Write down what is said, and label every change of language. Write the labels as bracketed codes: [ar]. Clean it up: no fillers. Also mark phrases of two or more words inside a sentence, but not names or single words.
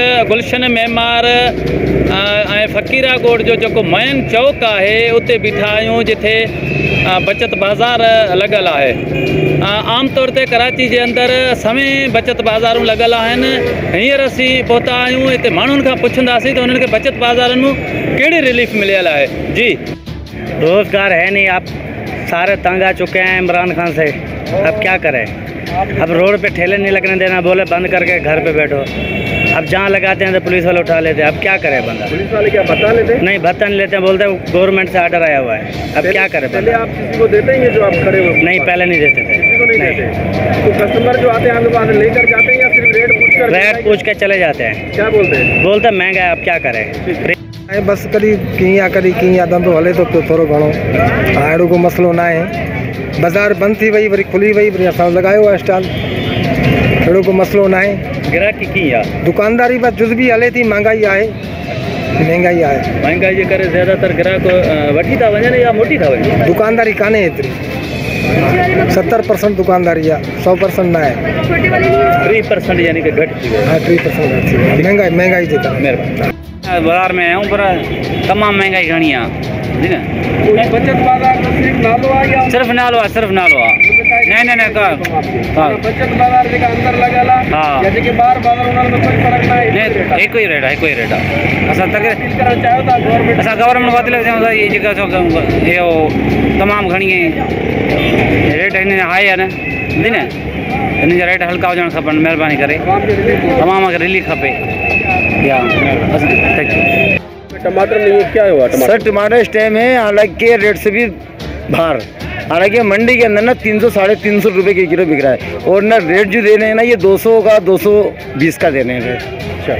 [sd] गुलशन मेमार फ़कीरा गोड़ जो मैन चौक है उते बीठा आहियूं जिथे बचत बाज़ार लगल है। आम तौर ते कराची के अंदर सवें बचत बाज़ारूं लगल आहिनि। हींअर असीं पहुता आहियूं हिते माण्हुनि खां पुछंदासीं तो उन्हनि खे बचत बाज़ारनि में कहिड़ी रिलीफ मिलियल है। [hi] जी, रोज़गार है नहीं, आप सारे तंग आ चुके हैं इमरान खान से। अब क्या करें? अब रोड पे ठेले नहीं लगने देना, बोले बंद करके घर पे बैठो। अब जहाँ लगाते हैं तो पुलिस वाले उठा लेते हैं। अब क्या करे बंदा? पुलिस वाले क्या भत्ता लेते हैं? नहीं, भत्ता नहीं लेते हैं, बोलते हैं गवर्नमेंट से ऑर्डर आया हुआ है। अब क्या करे पहले आप किसी को देते हैं जो आप खड़े हो? नहीं, पहले नहीं देते थे। किसी को नहीं देते? तो कस्टमर जो आते हैं आपके पास लेकर जाते हैं या सिर्फ रेट पूछ कर चले जाते हैं? क्या बोलते हैं? बोलते हैं महंगा है, अब क्या करें? [sd] बस कभी कीअं धंधो हले तो थोड़ो घणो अहिड़ो को मसलो ना है। बाज़ार बंद थी वही वरी खुली वही वरी असां लगायो आहे स्टॉल। अहिड़ो को मसलो ना है। ग्राहकी कीअं आहे? दुकानदारी बस जुज़ भी हले थी, महंगाई आहे। महंगाई जे करे ज़्यादातर ग्राहक वठी था वञनि या मोटी था वञनि? दुकानदारी कान्हे एतिरी। 70% दुकानदारी आहे, 100% ना आहे। 3% यानी कि घटि थी वियो? हाँ, 3% घटि थी वियो। महंगाई जे करे। महिरबानी। बाज़ार में आऊँ पर तमाम महंगाई घणी आहे। बचत बाज़ार तो सिर्फ नालो आहे या सिर्फ नालो आहे? नहीं, बचत बाज़ार जेका अंदर लगल आहे हाँ। या जेके बाहर बाज़ार उन्हनि में कोई फर्क ना आहे? हिकु ई रेट आहे। असां अपील करणु चाहियो था गवर्नमेंट? असां गवर्नमेंट वधीक चऊं था, इहे जेका इहो तमामु घणी रेट हिन हाई आहे न, हिन जा रेट हल्का हुजणु खपनि। महिरबानी करे तमामु खे रिलीफ खपे। [hi] टमाटर नहीं है, क्या हुआ? सर टमाटर इस टाइम है हालांकि रेट से भी बाहर, हालांकि मंडी के अंदर ना 300 साढ़े 300 रुपये के किलो बिक रहा है। और ना रेट जो दे रहे हैं ना ये 200 का 220 का दे रहे हैं रेट।